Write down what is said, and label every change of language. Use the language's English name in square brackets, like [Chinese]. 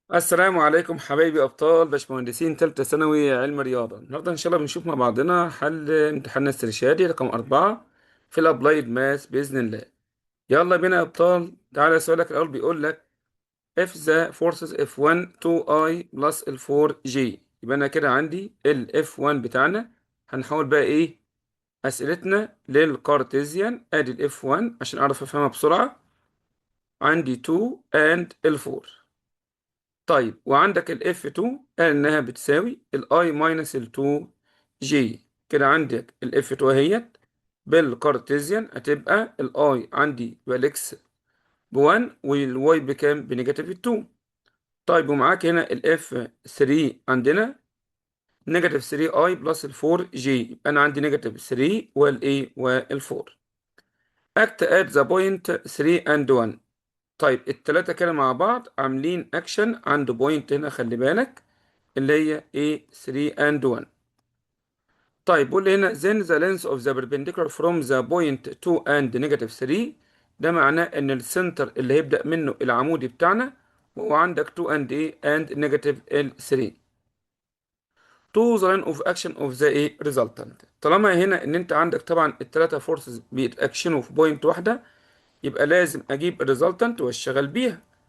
[Arabic] السلام عليكم حبايبي ابطال باشمهندسين تالتة ثانوي علم رياضة. النهارده ان شاء الله بنشوف مع بعضنا حل امتحاننا الاسترشادي رقم 4 في الابلايد ماث باذن الله. يلا بينا يا ابطال. تعالى سؤالك الاول بيقول لك [English] if the forces F1 2i plus ال 4g. [Arabic] يبقى انا كده عندي ال F1 بتاعنا. هنحاول بقى ايه اسئلتنا للكارتيزيان. ادي ال F1 عشان اعرف افهمها بسرعة. عندي 2 and ال 4. طيب وعندك ال F2 قال إنها بتساوي ال I minus ال 2G. كده عندك ال F2 اهيت بالكارتيزيان هتبقى ال I عندي بالإكس ب1 والواي بكام بنيجاتيف 2. طيب ومعاك هنا ال F3 عندنا نيجاتيف 3I بلس ال 4G. يبقى أنا عندي نيجاتيف 3 وال A وال 4. [English] act at the point 3 and 1. [Arabic] طيب التلاتة كده مع بعض عاملين اكشن عند بوينت هنا، خلي بالك اللي هي ايه 3 and 1. طيب بيقول لي هنا [English] then the length of the perpendicular from the point 2 and negative 3. [Arabic] ده معناه ان السنتر اللي هيبدأ منه العمودي بتاعنا وهو عندك 2 and ايه and negative ال 3 [English] to the line of action of the [Arabic] ايه resultant. طالما هنا ان انت عندك طبعا التلاتة فورسز بيتاكشنوا في بوينت واحدة، يبقى لازم اجيب الريزلتنت واشتغل بيها.